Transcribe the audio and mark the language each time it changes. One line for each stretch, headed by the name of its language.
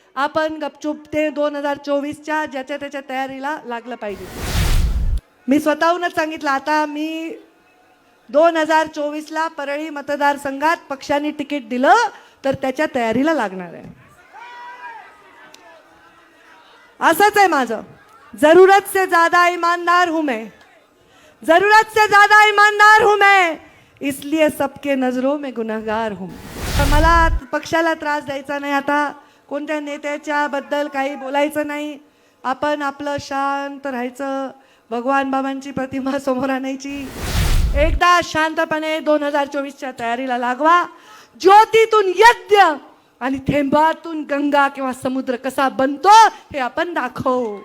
Marathi: आपण गपचूप ते 2024च्या ज्याच्या त्याच्या तयारीला लागलं पाहिजे. मी स्वतःहूनच सांगितलं, आता मी 2024ला परळी मतदारसंघात पक्षाने तिकीट दिलं तर त्याच्या तयारीला लागणार आहे. असंच आहे माझं.
Hindi: जरूरत से ज्यादा ईमानदार हूं मैं, जरूरत से ज्यादा ईमानदार हूं मैं, इसलिए सबके नजरों में गुनहगार हूं.
Marathi: मला पक्षाला त्रास द्यायचा नाही, आता कोणत्या नेत्याच्या बद्दल काही बोलायचं नाही. आपण आपलं शांत राहायचं, भगवान बाबांची प्रतिमा समोर आणायची. एकदा शांतपणे 2024च्या तयारीला लागवा. ज्योतीतून यज्ञ आणि थेंबातून गंगा किंवा समुद्र कसा बनतो हे आपण दाखवू.